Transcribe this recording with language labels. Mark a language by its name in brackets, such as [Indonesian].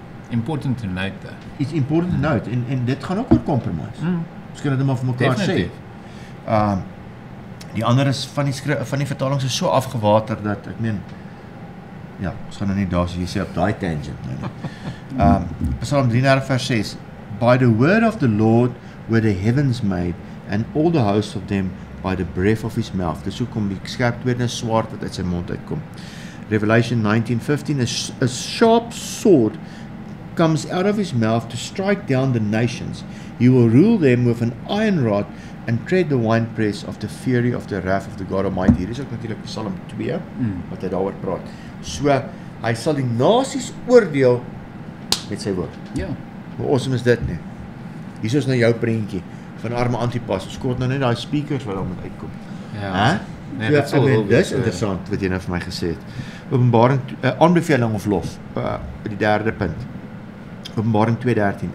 [English] Important to note that. It's important to note [Afrikaans] en dit gaan ook oor compromise. Ons kan dit maar vir mekaar sê. Die ander is van die vertalings is so afgewater dat ek meen ja, ons gaan nou nie daar so jy sê op daai tangent nou. Psalm 33 vers 6. [English] By the word of the Lord were the heavens made, and all the hosts of them by the breath of his mouth. [Afrikaans] Dis hoekom die skerp tweede swaard wat uit sy mond uitkom. [English] Revelation 19:15, a sharp sword comes out of his mouth to strike down the nations. He will rule them with an iron rod and tread the winepress of the fury of the wrath of the God Almighty. [Afrikaans] Hier is ook natuurlik Psalm 2 wat hy daaroor praat. So hy sal die nasies oordeel met sy woord. Ja. Hoe awesome is dit nie? Hier is nou jou prentjie van arme Antipas. Ons kort nou net daai speakers wat daar moet uitkom. Ja. Hè? Nee, Ja, dit sal wel dis wees, interessant wat jy nou vir my gesê het. Openbaring aanbeveling of lof, die derde punt. Openbaring 2:13.